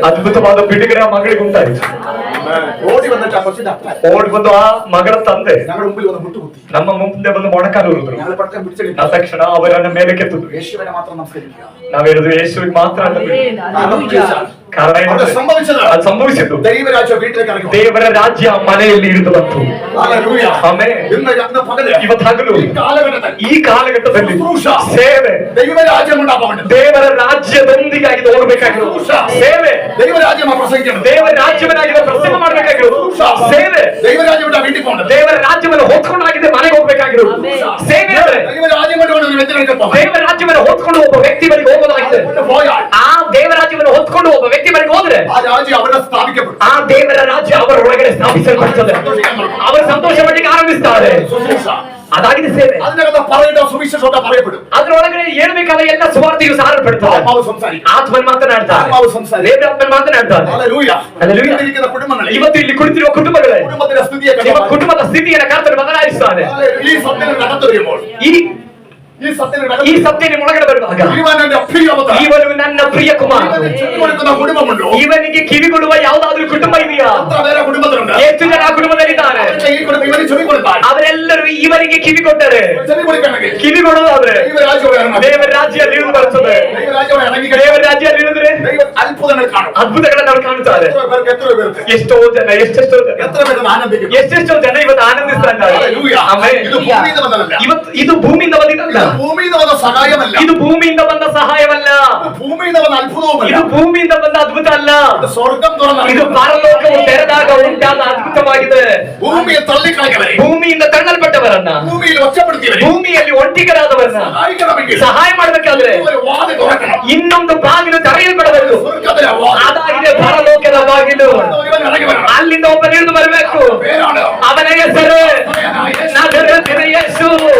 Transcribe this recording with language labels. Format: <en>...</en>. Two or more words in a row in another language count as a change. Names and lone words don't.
<kn>ಅದ್ಭುತವಾದ ಬಿಡುಗಡೆ ಆ ಮಗಳಿಗೆ ಉಂಟಾಯಿತು.</kn> <ml>ഓടി വന്നിട്ട് ആ കൊച്ചിന്റെ അപ്പൻ</ml> <kn>ಓಡಿ ಬಂದು ಆ ಮಗಳ ತಂದೆ</kn> <ml>ഞങ്ങളുടെ മുമ്പിൽ വന്ന് മുട്ടുകുത്തി.</ml> <kn>ನಮ್ಮ ಮುಂದೆ ಬಂದು ಮೊಣಕಾಲು ಉರಿದ್ರು.</kn> <ml>ഞങ്ങൾ പട്ടം പിടിച്ചെടുത്തു.</ml> <kn>ಆ ತಕ್ಷಣ ಅವರನ್ನ ಮೇಲೆ ಕೆತ್ತಿದ್ರು.</kn> <ml>യേശുവിനെ മാത്രം നമസ്കരിക്കുക.</ml> <kn>ನಾವ್ ಹೇಳಿದ್ರು ಯೇಸುವಿಗೆ ಮಾತ್ರ ಅಂತ ಬಿಡಿ. ಕಾರಣ ಅದು ಏನಂದ್ರೆ ಸಂಭವಿಸಿದ ಅದು ಸಂಭವಿಸಿದ್ದು</kn> <ml>ദൈവരാജ്യം വീട്ടിലേക്ക് ഇറങ്ങി.</ml> <kn>ದೇವರ ರಾಜ್ಯ ಆ ಮನೆಯಲ್ಲಿ ಇಳಿದು ಬಂತು.</kn> <ml>ഹല്ലേലൂയ.</ml> <kn>ಆಮೇಲೆ</kn> <ml>ഇന്ന് പകല്</ml> <kn>ಇವತ್ತು ಹಗಲು</kn> <ml>ഈ കാലഘട്ടത്തിൽ</ml> <kn>ಈ ಕಾಲಘಟ್ಟದಲ್ಲಿ ಶುಶ್ರೂಷ, ಸೇವೆ,</kn> <ml>ദൈവരാജ്യം ഉണ്ടാവാൻ</ml> <kn>ದೇವರ ರಾಜ್ಯದೊಂದಿಗಾಗಿ ಹೋಗಬೇಕಾಗಿರೋದು ಸೇವೆ,</kn> <ml>ദൈവരാജ്യം പ്രസംഗിക്കണം.</ml> <kn>ದೇವರ ರಾಜ್ಯವನ್ನಾಗಿ ಪ್ರಸಂಗ ಮಾಡಬೇಕಾಗಿರೋದು ಸೇವೆ,</kn> <ml>ദൈവരാജ്യം വിട്ടാ വീട്ടിൽ പോകണം.</ml> <kn>ದೇವರ ರಾಜ್ಯವನ್ನು ಹೊತ್ಕೊಂಡಾಗಿದೆ ಮನೆಗೆ ಹೋಗ್ಬೇಕಾಗಿರೋದು ಸೇವೆ. ಅಂದ್ರೆ</kn> <ml>ദൈവരാജ്യം കൊണ്ട് ഒരു വ്യക്തികൾക്ക് പോകാം.</ml> <kn>ದೇವರ ರಾಜ್ಯವನ್ನು ಹೊತ್ಕೊಂಡು ಒಬ್ಬ ವ್ಯಕ್ತಿ ಮನೆಗೆ ಹೋಗೋದಾಗಿದೆ.</kn> <ml>പോയാൽ</ml> <kn>ಆ ದೇವರ ರಾಜ್ಯವನ್ನು ಹೊತ್ಕೊಂಡು ಒಬ್ಬ ವ್ಯಕ್ತಿ ಮನೆಗೆ ಹೋದ್ರೆ</kn> <ml>ആ രാജ്യം അവിടെ സ്ഥാപിക്കപ്പെടും.</ml> <kn>ಆ ದೇವರ ರಾಜ್ಯ ಅವರ ಒಳಗಡೆ ಸ್ಥಾಪಿಸಲ್ಪಡುತ್ತದೆ. ಅವರು ಸಂತೋಷ ಪಡ್ಲಿಕ್ಕೆ ಆರಂಭಿಸ್ತಾರೆ.</kn> <ml>ശുശ്രൂഷ</ml> <kn>ಅದಾಗಿದೆ ಸೇವೆ.</kn> <ml>അതിനകത്ത് പറയേണ്ട സുവിശേഷം പറയപ്പെടും.</ml> <kn>ಅದರೊಳಗಡೆ ಹೇಳ್ಬೇಕಾದ ಎಲ್ಲ ಸುವಾರ್ತೆಯು ಸಾರಲ್ಪಡುತ್ತದೆ.</kn> <ml>ആത്മാവ് സംസാരിക്കും.</ml> <kn>ಆತ್ಮನ್ ಮಾತನಾಡ್ತಾರೆ,</kn> <ml>ആത്മാവ് സംസാരിക്കും.</ml> <kn>ದೇವರಾತ್ಮನ್ ಮಾತನಾಡ್ತಾರೆ.</kn> <ml>ഹല്ലേലൂയ. ഹല്ലേലൂയ. ഇരിക്കുന്ന കുടുംബങ്ങളെ,</ml> <kn>ಇವತ್ತು ಇಲ್ಲಿ ಕುಳಿತಿರುವ ಕುಟುಂಬಗಳೇ,</kn> <ml>കുടുംബത്തിന്റെ സ്ഥിതിയെ</ml> <kn>ನಿಮ್ಮ</kn> <ml>കണ്ടോ?</ml> <kn>ಕುಟುಂಬದ ಸ್ಥಿತಿಯನ್ನು ಕರ್ತನು ಬದಲಾಯಿಸುತ್ತಾನೆ.</kn> <ml>ഈ സത്യത്തിൽ നടന്നു വരുമ്പോൾ,</ml> <kn>ಈ</kn> <ml>ഈ സത്യത്തിൽ</ml> <kn>ಈ ಸತ್ಯ ನಿಮ್ಮ ಒಳಗಡೆ ಬರುವಾಗ</kn> <ml>ഇവന്റെ പ്രിയവത,</ml> <kn>ಇವನು ನನ್ನ ಪ್ರಿಯ ಕುಮಾರ,</kn> <ml>ചെവി കൊടുക്കുന്ന കുടുംബമുണ്ടോ?</ml> <kn>ಇವನಿಗೆ ಕಿವಿಗೊಡುವ ಯಾವುದಾದ್ರೂ ಕುಟುಂಬ ಇದೆಯಾ?</kn> <ml>എത്ര പേരെ കുടുംബത്തിലുണ്ട്?</ml> <kn>ಎಷ್ಟು ಜನ ಆ ಕುಟುಂಬದಲ್ಲಿದ್ದಾರೆ?</kn> <ml>ഇവന് ചെവി കൊടുത്താൽ,</ml> <kn>ಅವರೆಲ್ಲರೂ ಇವನಿಗೆ ಕಿವಿ ಕೊಟ್ಟರೆ,</kn> <ml>ചെവി കൊടുക്കണമെങ്കിൽ</ml> <kn>ಕಿವಿಗೊಡುವುದಾದ್ರೆ</kn> <ml>ദൈവരാജ്യം ഇറങ്ങണം.</ml> <kn>ದೇವರ ರಾಜ್ಯ ಇಳಿದು ಬರುತ್ತದೆ.</kn> <ml>ദൈവരാജ്യം ഇറങ്ങി</ml> <kn>ದೇವರ ರಾಜ್ಯ ಇಳಿದ್ರೆ</kn> <ml>ദൈവ അത്ഭുതങ്ങൾ കാണും.</ml> <kn>ಅದ್ಭುತಗಳನ್ನ ನಾವು ಕಾಣುತ್ತಾರೆ.</kn> <ml>എത്ര പേർക്ക്</ml> <kn>ಎಷ್ಟೋ ಜನ ಎಷ್ಟೆಷ್ಟೋ ಜನ</kn> <ml>എത്ര പേര് ആനന്ദിക്കും.</ml> <kn>ಎಷ್ಟೆಷ್ಟೋ ಜನ ಇವತ್ತು ಆನಂದಿಸ್ತಾ ಇದ್ದಾರೆ.</kn> <ml>ഹല്ലേലൂയ.</ml> <kn>ಆಮೆನ್.</kn> <ml>ഇത് ഭൂമിയിൽ വന്നതല്ല.</ml> <kn>ಇವತ್ತು ಇದು ಭೂಮಿಯಿಂದ ಬಂದಿದ್ದಲ್ಲ,</kn> <ml>ഇത് ഭൂമിയിൽ വന്ന സഹായമല്ല.</ml> <kn>ಇದು ಭೂಮಿಯಿಂದ ಬಂದ ಸಹಾಯವಲ್ಲ,</kn> <ml>ഇത് ഭൂമിയിൽ വന്ന അത്ഭുതവുമല്ല.</ml> <kn>ಇದು ഭൂಮಿಯಿಂದ ಬಂದ ಅದ್ಭುತ ಅಲ್ಲ,</kn> <ml>ഇത് സ്വർഗം തുറന്ന</ml> <kn>ಇದು പರಲೋಕವು ತೆರೆದಾಗ ಉಂಟಾದ ಅದ್ಭುತವಾಗಿದೆ.</kn> <ml>ഭൂമിയെ തള്ളിക്കളഞ്ഞവരെ,</ml> <kn>ಭೂಮಿಯಿಂದ ತಳ್ಳಲ್ಪಟ್ಟವರನ್ನ,</kn> <ml>ഭൂമിയിൽ ഒറ്റപ്പെടുത്തിയവരെ</ml> <kn>ಭೂಮಿಯಲ್ಲಿ ಒಂಟಿಗರಾದವರನ್ನ</kn> <ml>സഹായിക്കണമെങ്കിൽ</ml> <kn>ಸಹಾಯ ಮಾಡಬೇಕಾದ್ರೆ</kn> <ml>ഒരു വാതിൽ തുറക്കണം.</ml> <kn>ಇನ್ನೊಂದು ಬಾಗಿಲು ತೆರೆಯಲ್ಪಡಬೇಕು.</kn> <ml>സ്വർഗത്തിലെ വാതിൽ.</ml> <kn>ಅದಾಗಿದೆ ಪರಲೋಕದ ಬಾಗಿಲು.</kn> <ml>ഇവൻ ಇറങ്ങി വരണം.</ml> <kn>ಅಲ್ಲಿಂದ ಒಬ್ಬ ಇಳಿದು ಬರಬೇಕು.</kn> <ml>പേരാണ്</ml> <kn>ಅವನ ಹೆಸರು ನಜರೇತಿನ ಯೇಸು.</kn>